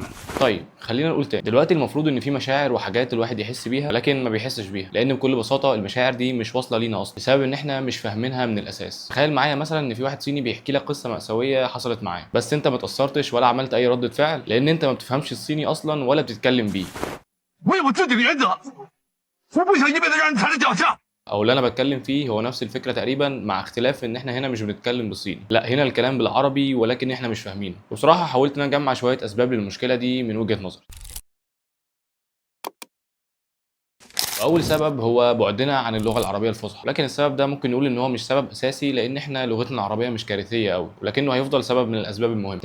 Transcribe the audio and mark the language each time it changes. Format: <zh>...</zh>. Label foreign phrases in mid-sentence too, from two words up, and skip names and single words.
<ar>طيب خلينا نقول تاني، دلوقتي المفروض ان في مشاعر وحاجات الواحد يحس بيها لكن ما بيحسش بيها، لان بكل بساطه المشاعر دي مش واصله لينا اصلا بسبب ان احنا مش فاهمينها من الاساس. تخيل معايا مثلا ان في واحد صيني بيحكي لك قصه مأساويه حصلت معاه، بس انت ما اتأثرتش ولا عملت اي ردة فعل لان انت ما بتفهمش الصيني اصلا ولا بتتكلم بيه.</ar> <zh>我有自己的原则，我不想一辈子让人踩在脚下。</zh> <ar>او اللي انا بتكلم فيه هو نفس الفكره تقريبا، مع اختلاف ان احنا هنا مش بنتكلم بالصيني، لا هنا الكلام بالعربي ولكن احنا مش فاهمينه. وبصراحه حاولت ان انا اجمع شويه اسباب للمشكله دي من وجهه نظري. اول سبب هو بعدنا عن اللغه العربيه الفصحى، لكن السبب ده ممكن نقول ان هو مش سبب اساسي لان احنا لغتنا العربيه مش كارثيه قوي، ولكنه هيفضل سبب من الاسباب المهمه.</ar>